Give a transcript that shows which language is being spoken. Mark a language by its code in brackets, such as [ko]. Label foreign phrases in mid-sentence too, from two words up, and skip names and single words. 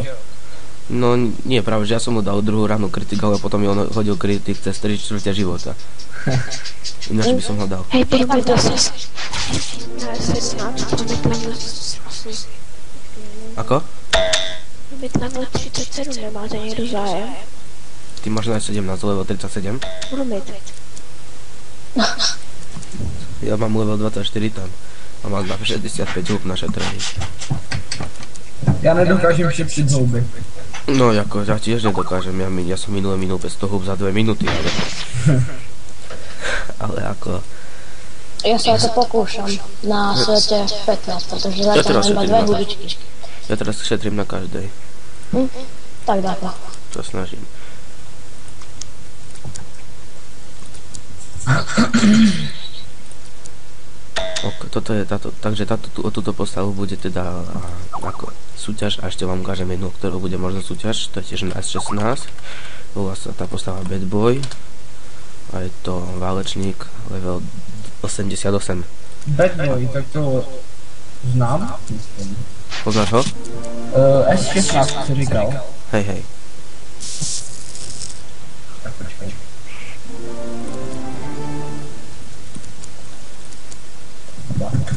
[sk] No nie, práve, že ja som mu dal druhú ránu kritik, ale potom mi on hodil kritik cez 3/4 života. Ináč by som ho dal. [cs] Hej, pojďme zase. Na 17, to by to asi. [sk] Ako? [cs] Byt level 37, nemáte někdo zájem? Ty máš na 17, level 37? Budu mít. [sk] Ja mám level 24 tam. A mám na 65 hub na šetrení. [cs] Já nedokážem šetřit houby. No jako, [sk] ja tiež nedokážem, ja som minule minul 500 hub za 2 minúty, ale... ale ako... Ja sa to pokúšam na svete 15, pretože Ja teraz zatiaľ mám iba šetrím dve na- hubičky. Ja teraz šetrím na každej. Tak dáko. To snažím. Ok, toto je táto, takže o túto postavu bude teda ako súťaž a ešte vám ukážem jednu, ktorú bude možno súťaž, to je tiež na S16. Volá sa tá postava Bad Boy a je to válečník level 88. Bad Boy, [cs] tak to znám. [sk] Poznáš ho? [cs] S16 si říkal. [sk] Hej, hej. [cs] Tak počkej. Tak.